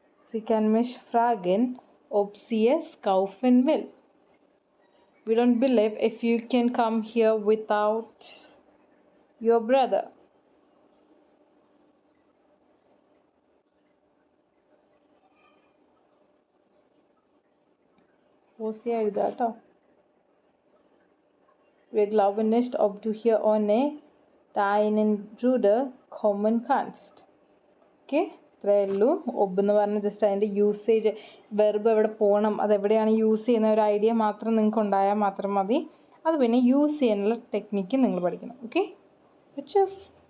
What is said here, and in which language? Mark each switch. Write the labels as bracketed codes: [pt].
[de] Sie kann mich fragen ob sie es kaufen will. [en] We don't believe if you can come here without your brother. [ml] Pose ചെയ്യുക, എഴുതുക കേട്ടോ. [de] Wir glauben nicht ob du hier ohne deinen Bruder kommen kannst. [ml] Okay, ഇത്രയേ ഉള്ളൂ. ഒബ് എന്ന് പറഞ്ഞാൽ just അതിൻ്റെ usage, verb എവിടെ പോകണം, അതെവിടെയാണ് യൂസ് ചെയ്യുന്ന ഒരു ഐഡിയ മാത്രം നിങ്ങൾക്ക് ഉണ്ടായാൽ മാത്രം മതി. അത് പിന്നെ യൂസ് ചെയ്യാനുള്ള ടെക്നിക്ക് നിങ്ങൾ പഠിക്കണം. Okay, choose.